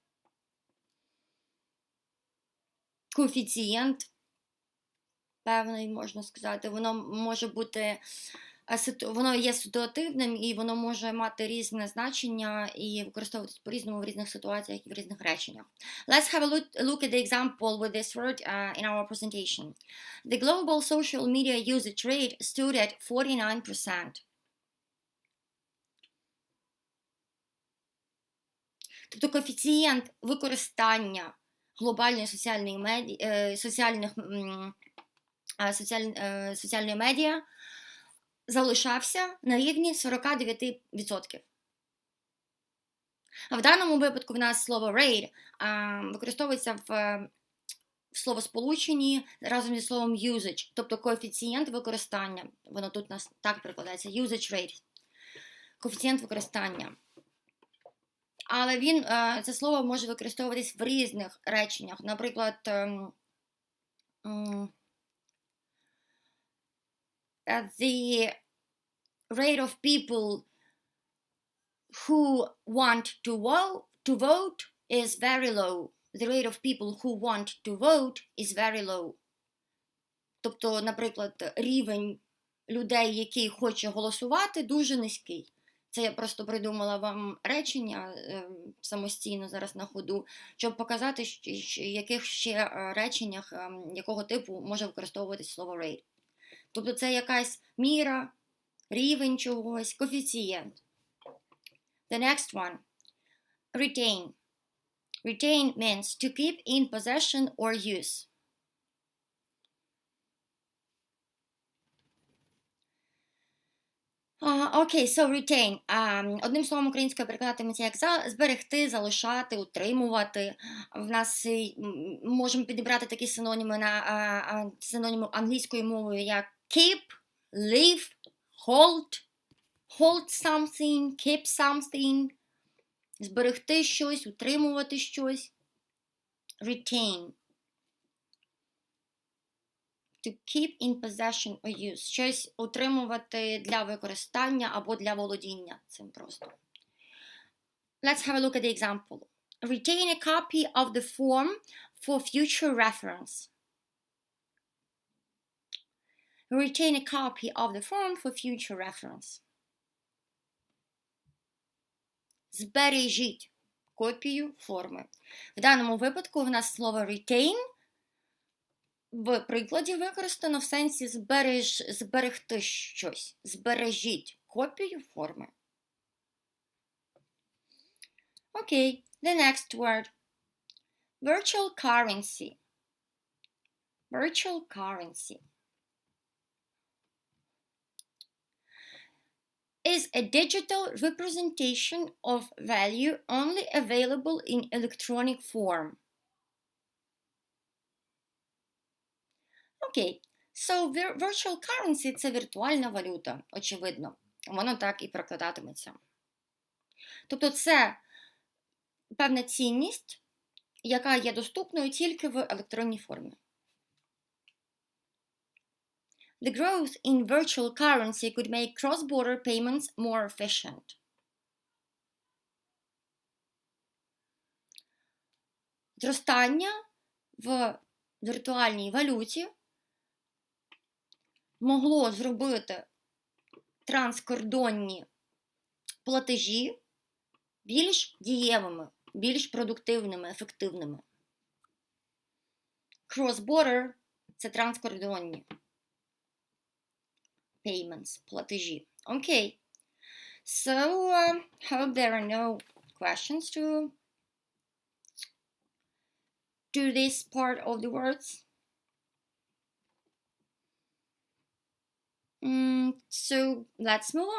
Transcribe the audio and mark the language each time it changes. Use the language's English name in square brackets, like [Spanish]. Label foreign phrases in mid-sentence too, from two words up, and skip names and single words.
[Ukrainian] Коефіцієнт, певний, можна сказати, воно може бути, воно є ситуативним і воно може мати різне значення і використовуватися по-різному в різних ситуаціях і в різних реченнях. [English] Let's have a look at the example with this word in our presentation. The global social media usage rate stood at 49%. [Ukrainian] Тобто коефіцієнт використання глобальної соціальної медіа залишався на рівні 49%. А в даному випадку в нас слово rate використовується в словосполученні разом зі словом usage, тобто коефіцієнт використання. Воно тут у нас так перекладається, [English] usage rate. [Ukrainian] Коефіцієнт використання. Але це слово може використовуватись в різних реченнях. Наприклад, [English] the rate of people who want to vote is very low. The rate of people who want to vote is very low. [Ukrainian] Тобто, наприклад, рівень людей, які хоче голосувати, дуже низький. Це я просто придумала вам речення самостійно зараз на ходу, щоб показати, яких ще реченнях, якого типу може використовуватись слово rate. Тобто це якась міра, рівень чогось, коефіцієнт. [English] The next one. Retain. Retain means to keep in possession or use. Окей, so retain. [Ukrainian] Одним словом українською перекладатиметься як зберегти, залишати, утримувати. В нас можемо підібрати такі синоніми синоніми англійською мовою, як [English] keep, leave, hold something, keep something. [Ukrainian] Зберегти щось, утримувати щось. [English] Retain. To keep in possession or use. [Ukrainian] Щось утримувати для використання або для володіння цим просто. [English] Let's have a look at the example. Retain a copy of the form for future reference. Retain a copy of the form for future reference. [Ukrainian] Збережіть копію форми. В даному випадку в нас слово retain в прикладі використано в сенсі зберегти щось. Збережіть копію форми. Окей, [English] the next word. Virtual currency. Virtual currency is a digital representation of value only available in electronic form. Окей, so virtual currency – [Ukrainian] це віртуальна валюта, очевидно. Воно так і прокладатиметься. Тобто це певна цінність, яка є доступною тільки в електронній формі. [English] The growth in virtual currency could make cross-border payments more efficient. [Ukrainian] Зростання в віртуальній валюті могло зробити транскордонні платежі більш дієвими, більш продуктивними, ефективними. Cross-border – це транскордонні payments, платежі. [English] Okay. So, hope there are no questions to this part of the words. So, let's move on.